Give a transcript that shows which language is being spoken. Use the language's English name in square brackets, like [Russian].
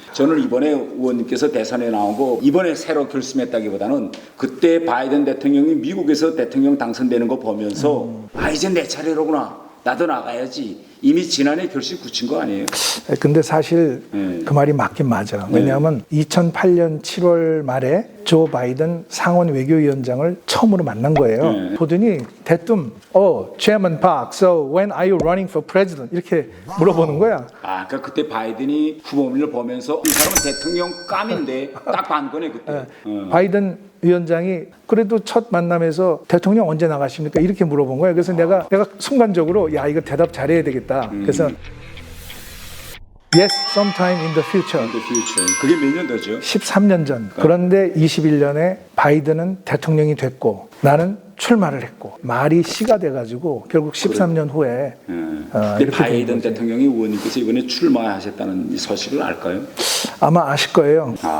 [Korean] 저는 이번에 의원님께서 대선에 나오고 이번에 새로 결심했다기보다는 그때 바이든 대통령이 미국에서 대통령 당선되는 거 보면서 이제 내 차례로구나. 나도 나가야지. 이미 지난해 결심 굳힌 거 아니에요? 근데 사실 그 말이 맞긴 맞아. 왜냐하면 2008년 7월 말에 조 바이든 상원 외교위원장을 처음으로 만난 거예요. 보더니 대뜸 [English] Chairman Park, so when are you running for president? [Korean] 이렇게 물어보는 거야. 그러니까 그때 바이든이 후보님을 보면서 이 사람은 대통령 감인데 딱 반 거네 그때. 바이든 위원장이 그래도 첫 만남에서 대통령 언제 나가십니까? 이렇게 물어본 거예요. 그래서 내가 순간적으로 야 이거 대답 잘해야 되겠다. 그래서 [English] Yes, sometime in the future. [Korean] 그게 몇 년도죠? 13년 전. 그런데 21년에 바이든은 대통령이 됐고 나는 출마를 했고 말이 시가 돼가지고 결국 13년 후에 바이든 대통령이 의원님께서 이번에 출마하셨다는 이 소식을 알까요? 아마 아실 거예요.